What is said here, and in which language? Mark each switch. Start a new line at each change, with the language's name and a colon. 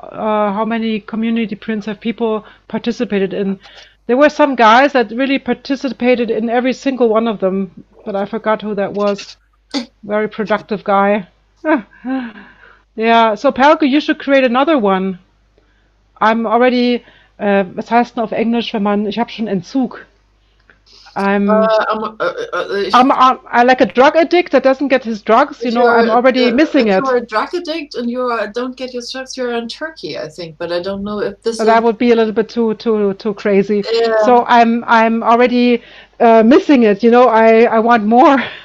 English: How many community prints have people participated in? There were some guys that really participated in every single one of them, but I forgot who that was. Very productive guy. Yeah, so Palco, you should create another one. I'm already,
German: was heißt denn auf Englisch, wenn man, ich habe schon Entzug.
English: I'm like a drug addict that doesn't get his drugs, you know, I'm already missing it. If you're a drug addict and you don't get your drugs, you're in Turkey, I think, but I don't know if this is... That would be a little bit too crazy. Yeah. So I'm already missing it, you know, I want more.